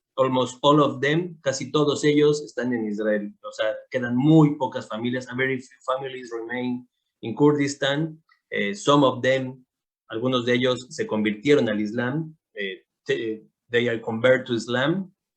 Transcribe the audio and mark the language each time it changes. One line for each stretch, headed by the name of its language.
English: Almost all of them,
Spanish: casi todos ellos están en Israel. O sea, quedan muy pocas familias.
English: Very few families remain in Kurdistan. Some of them,
Spanish: algunos de ellos se convirtieron al Islam.
English: They are converted to Islam.